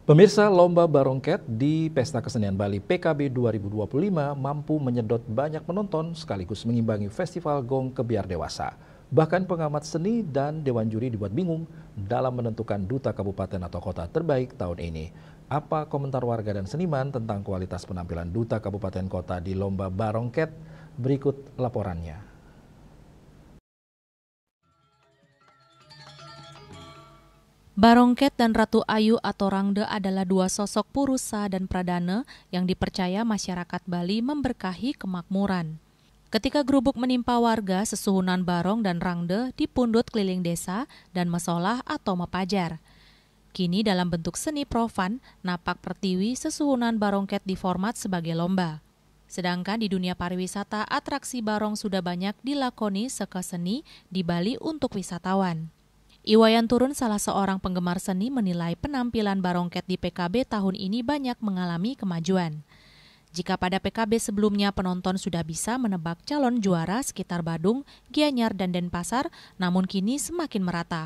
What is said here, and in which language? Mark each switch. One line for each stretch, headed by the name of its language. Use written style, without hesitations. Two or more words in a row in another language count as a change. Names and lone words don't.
Indonesian: Pemirsa, Lomba Barongket di Pesta Kesenian Bali PKB 2025 mampu menyedot banyak penonton sekaligus mengimbangi Festival Gong Kebiar Dewasa. Bahkan pengamat seni dan dewan juri dibuat bingung dalam menentukan duta kabupaten atau kota terbaik tahun ini. Apa komentar warga dan seniman tentang kualitas penampilan duta kabupaten kota di Lomba Barongket? Berikut laporannya. Barongket dan Ratu Ayu atau Rangde adalah dua sosok purusa dan pradana yang dipercaya masyarakat Bali memberkahi kemakmuran. Ketika gerubuk menimpa warga, sesuhunan Barong dan Rangde dipundut keliling desa dan mesolah atau mepajar. Kini dalam bentuk seni profan,
Balinese: napak pertiwi
Indonesian: sesuhunan Barongket diformat sebagai lomba. Sedangkan di dunia pariwisata, atraksi Barong sudah banyak dilakoni seka seni di Bali untuk wisatawan. Iwayan Turun, salah seorang penggemar seni, menilai penampilan Barongket di PKB tahun ini banyak mengalami kemajuan. Jika pada PKB sebelumnya penonton sudah bisa menebak calon juara sekitar Badung, Gianyar, dan Denpasar, namun kini semakin merata.